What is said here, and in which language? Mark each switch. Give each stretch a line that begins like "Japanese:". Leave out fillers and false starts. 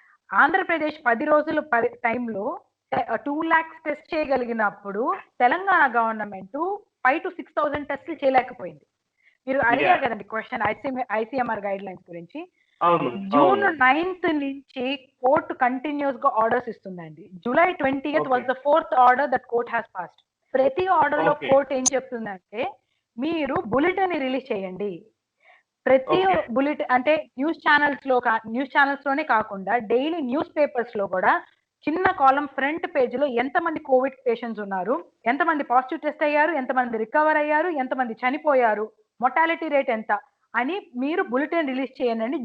Telugu: ఆంధ్రప్రదేశ్ 10 రోజుల టైంలో 2 lakhs test చేయగలిగినప్పుడు Telangana government 5,000 to 6,000 టెస్టులు చేయలేకపోయింది. మీరు అడిగారు కదండి క్వశ్చన్ ఐసీఎంఆర్ గైడ్ లైన్స్ గురించి. June 9th నుంచి కోర్టు కంటిన్యూస్ గా ఆర్డర్స్ ఇస్తుందండి.
English: July 20th was the 4th order that court has passed.
Telugu: ప్రతి ఆర్డర్ లో కోర్టు ఏం చెప్తుందంటే మీరు బులెటిన్ ని రిలీజ్ చేయండి. ప్రతి బులెటిన్ అంటే న్యూస్ ఛానల్స్ లోనే కాకుండా డైలీ న్యూస్ పేపర్స్ లో కూడా చిన్న కాలం ఫ్రంట్ పేజ్ లో ఎంతమంది కోవిడ్ పేషెంట్స్ ఉన్నారు, ఎంతమంది పాజిటివ్ టెస్ట్ అయ్యారు, ఎంతమంది రికవర్ అయ్యారు, ఎంతమంది చనిపోయారు, మొర్టాలిటీ రేట్ ఎంత అని మీరు బులెటిన్ రిలీజ్ చేయండి.